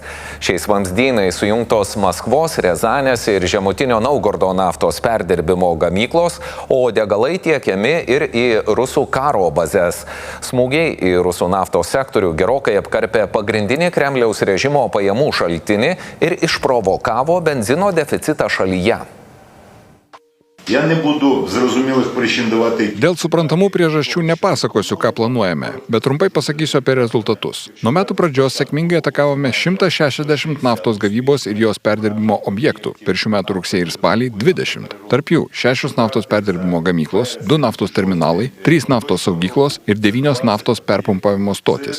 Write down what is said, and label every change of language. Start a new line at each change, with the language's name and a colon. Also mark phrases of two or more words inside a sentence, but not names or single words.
Lithuanian: Šiais vamzdynais sujungtos Maskvos, Rezanės ir Žemutinio Naugardo naftos perdirbimo gamyklos, o degalai tiekiami ir į rusų karo bazės. Smūgiai į rusų naftos sektorių gerokai apkarpė pagrindinį Kremliaus režimo pajamų šaltinį ir išprovokavo benzino deficitą šalyje.
Ukrainian: Я не буду зрозумілих причин давати.
Lithuanian: Dėl suprantamų priežasčių nepasakosiu, ką planuojame, bet trumpai pasakysiu apie rezultatus. Nuo metų pradžios sėkmingai atakavome 160 naftos gavybos ir jos perdirbimo objektų. Per šių metų rugsėjį ir spalį 20. Tarp jų 6 naftos perdirbimo gamyklos, 2 naftos terminalai, 3 naftos saugyklos ir 9 naftos perpumpavimo stotis.